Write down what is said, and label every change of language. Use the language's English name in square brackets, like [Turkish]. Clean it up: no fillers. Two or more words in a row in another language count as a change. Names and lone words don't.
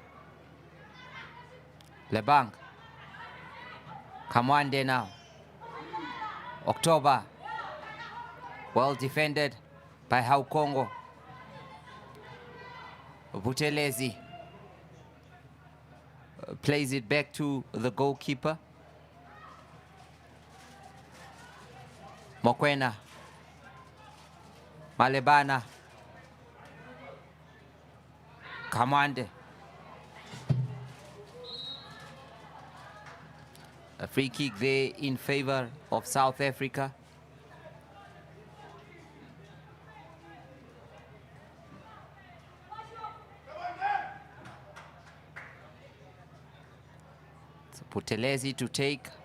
[English] Lebang. Kamwande now. October. Well defended by Haukongo. Butelezi plays it back to the goalkeeper. Mokwena. Malebana. Kamwande. A free kick there in favor of South Africa. So Putelezi to take.